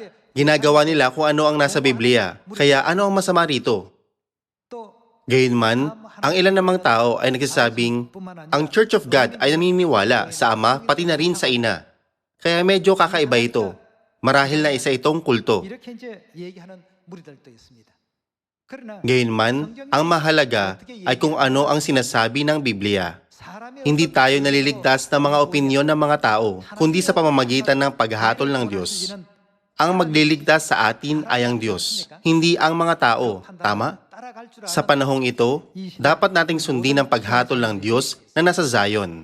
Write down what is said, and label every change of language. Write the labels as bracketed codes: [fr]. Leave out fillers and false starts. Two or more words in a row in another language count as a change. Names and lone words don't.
[tl] Ginagawa nila kung ano ang nasa Biblia. Kaya ano ang masama rito? [ko] 또 [tl] Gayunman, ang ilan namang tao ay nagsasabing, ang Church of God ay naniniwala sa Ama pati na rin sa Ina. Kaya medyo kakaiba ito. Marahil na isa itong kulto. [ko] 이렇게 이제 얘기하는 무리들도 있습니다. 그러나 [tl] Gayunman, ang mahalaga ay kung ano ang sinasabi ng Biblia. [ko] 사람의 [tl] Hindi tayo naliligtas ng mga opinyon ng mga tao, kundi sa pamamagitan ng paghatol ng Diyos. Ang magliligtas sa atin ay ang Diyos, hindi ang mga tao. Tama? Sa panahong ito, dapat nating sundin ang paghatol ng Diyos na nasa Zion.